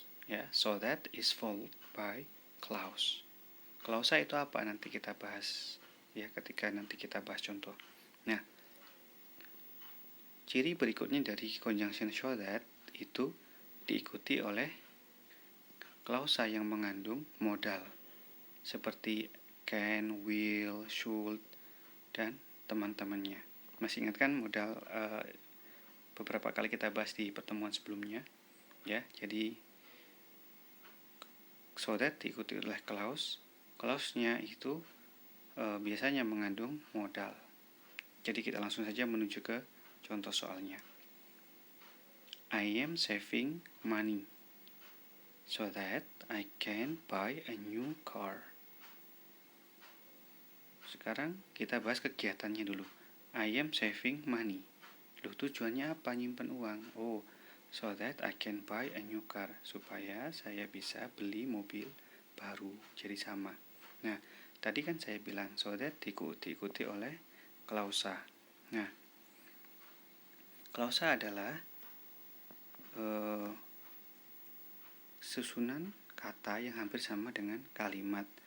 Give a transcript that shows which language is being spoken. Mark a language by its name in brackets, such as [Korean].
[English] Ya, so that is followed by clause. [Indonesian] Klausa itu apa? Nanti kita bahas ya ketika nanti kita bahas contoh. Nah, ciri berikutnya dari conjunction so that itu diikuti oleh klausa yang mengandung modal seperti can, will, should, dan teman-temannya. Masih ingat kan modal beberapa kali kita bahas di pertemuan sebelumnya? Ya, jadi so that diikuti oleh clause. Clause-nya itu biasanya mengandung modal. Jadi kita langsung saja menuju ke contoh soalnya. [English] I am saving money so that I can buy a new car. [Indonesian] Sekarang kita bahas kegiatannya dulu. I am saving money. Loh, tujuannya apa nyimpen uang? [English] Oh, so that I can buy a new car. [Indonesian] Supaya saya bisa beli mobil baru. Jadi sama. Nah, tadi kan saya bilang so that diikuti oleh klausa. Nah, klausa adalah susunan kata yang hampir sama dengan kalimat.